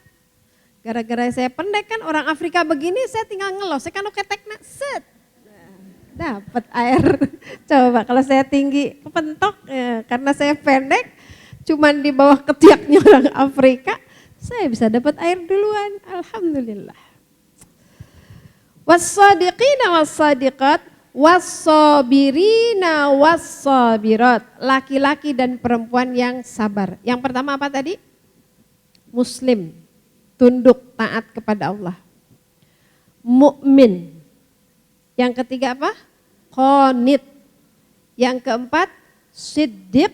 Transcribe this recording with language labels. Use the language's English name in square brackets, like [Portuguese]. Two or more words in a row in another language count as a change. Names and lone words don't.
[Indonesian] Gara-gara saya pendek kan orang Afrika begini saya tinggal ngelos, saya kan ketekna set. Dapat air. Coba kalau saya tinggi kepentok ya, karena saya pendek cuman di bawah ketiaknya orang Afrika, saya bisa dapat air duluan. Alhamdulillah. [Arabic] والصادقين والصادقات والصابرين والصابرات. [Indonesian] Laki-laki dan perempuan yang sabar. Yang pertama apa tadi? Muslim, tunduk taat kepada Allah. Mukmin. Yang ketiga apa? Qanit. Yang keempat siddiq.